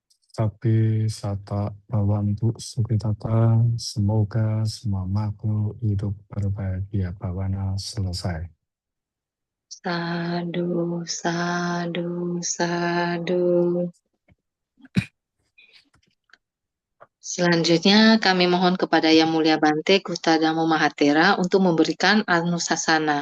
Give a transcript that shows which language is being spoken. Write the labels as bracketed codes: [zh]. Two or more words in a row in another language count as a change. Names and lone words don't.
[pi] Sapi sata bawantu sukitata, [id] semoga semua makhluk hidup berbahagia bawana selesai. [pi] Sadu, sadu, sadu. [id] Selanjutnya kami mohon kepada Yang Mulia Bante Kustadamo Mahatera untuk memberikan anusasana.